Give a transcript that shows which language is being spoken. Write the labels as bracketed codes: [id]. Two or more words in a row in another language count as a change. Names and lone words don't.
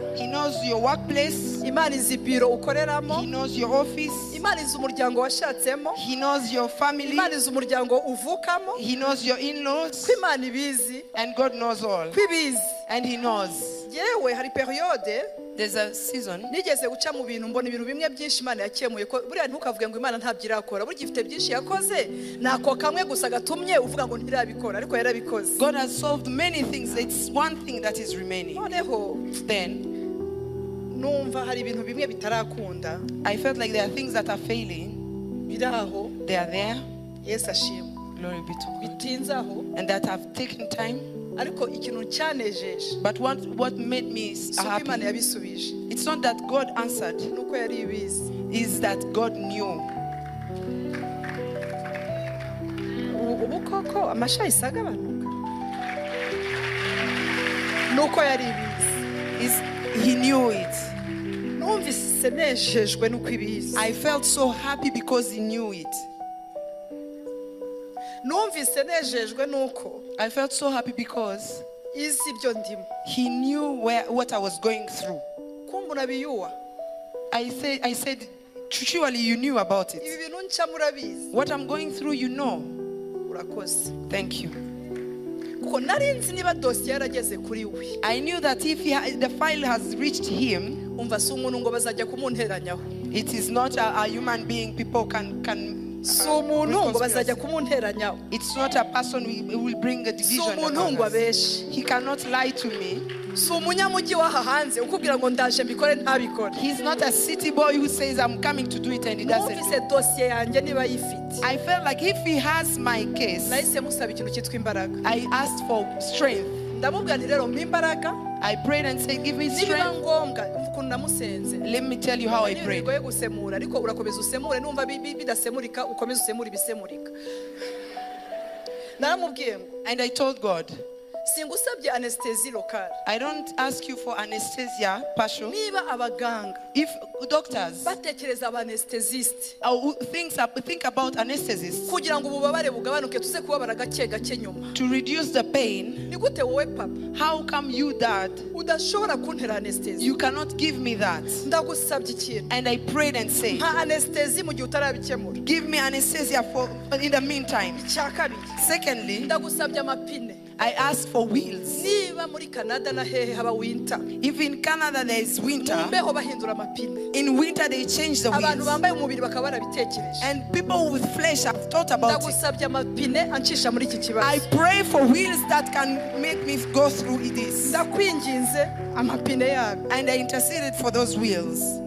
[en] He knows your workplace. [rw] Imana izi biro ukoreramo. [en] He knows your office. [rw] Imana izi umuryango washatsemo. [en] He knows your family. [rw] Imana izi umuryango uvukamo. [en] He knows your in-laws. [rw] Ko Imana ibizi. [en] And God knows all. [rw] Ko ibizi. [en] And He knows. [rw] Yewe hari periode [en] There's a season. [rw] nigeze guca mu bintu mbona ibintu bimwe byinshi Imana yakemuye ko buriya ntukavuge ngo Imana ntabyo irakora, burya ifite byinshi yakoze, nako kamwe gusa gatumye uvuga ngo ntirabikora, ariko yarabikoze. [en] God has solved many things. It's one thing that is remaining. [rw] Noneho [en] Then [rw] numva hari ibintu bimwe bitarakunda [en] I felt like there are things that are failing. [rw] biraho. [en] They are there. [rw] Yesu ashimwe. [en] Glory be to God. [rw] Bitinze aho, [en] And that have taken time. [rw] ariko ikintu cyanejeje [en] But what made me [rw] si uko Imana [en] happy, [rw] yabisubije, [en] it's not that God answered, [rw] nuko yari ibizi. [en] is that God knew. [rw] Ubu koko amashayisi agabanuka, nuko yari ibizi. [en] He knew it. [rw] Numvise nejejwe nuko ibizi. [en] I felt so happy because He knew it. [rw] Numvise nejejwe nuko [en] I felt so happy because [rw] izi ibyo ndimo. [en] He knew what I was going through. [rw] Kumbura biyuwa. [en] I said, surely you knew about [rw] Ibi [en] it. [rw] bintu nca murabizi. [en] What I'm going through, you know. [rw] Urakoze. [en] Thank you. [rw] Kuko nari nzi niba dosiye yarageze kuri we. [en] I knew that if the file has reached him, [rw] Umva si umuntu ngo bazajya kumunteranyaho. [en] it is not a human being people can [rw] Si umuntu ngo bazajya kumunteranyaho. [en] It's not a person who will bring a [rw] Si [en] division [rw] umuntu [en] among [rw] ngo [en] us. [rw] abeshe. [en] He cannot lie to me. [rw] Si umunyamujyi w'aha hanze ukubwira ngo ndaje mbikore ntabikore. [en] He's not a city boy who says I'm coming to do it and he doesn't. [rw] Numvise dosiye yanjye niba yifite. [en] I felt like if he has my case, [rw] Nahise musaba ikintu cyitwa imbaraga. [en] I asked for strength. [rw] Ndamubwira nti rero mpa imbaraga. [en] I prayed and said, give me [rw] Nibiba [en] strength. [rw] ngombwa umva ukuntu namusenze. [en] Let me tell you how I prayed. [rw] Bigoye gusemura ariko urakomeza usemure, numva bidasemurika ukomeza usemura ibisemurika. Naramubwiye ngo [en] And I told God, [rw] singusabye [fr] anesthesie locale. [en] I don't ask you for anesthesia partial. [rw] Niba abaganga [en] If doctors [rw] batekereza aba anesthesiste [en] think about anesthesists [rw] kugira ngo ububabare bugabanuke tuze kubabara gake gake nyuma, [en] to reduce the pain, [rw] ni gute wowe papa [en] how come you, Dad, [rw] udashobora kuntera anesthesie? [en] you cannot give me that? [rw] Ndagusabye ikintu, [en] And I prayed and said, [rw] nta anesthesie mu gihe utarabikemura. [en] give me anesthesia for in the meantime. [rw] Icya kabiri, [en] Secondly, [rw] ndagusabye amapine. [en] I asked for wheels. [rw] Niba muri Canada na hehe haba winter, [en] If in Canada there is winter, [rw] mumbeho bahindura amapine. [en] in winter they change the [rw] Abantu [en] wheels. [rw] bambaye umubiri bakaba barabitekereje. [en] And people with flesh have thought about it. [rw] Ndagusabye amapine ancisha muri iki [en] I [rw] kibazo. [en] pray for wheels that can make me go through this. [rw] Ndakwinginze amapine yawe. [en] And I interceded for those wheels.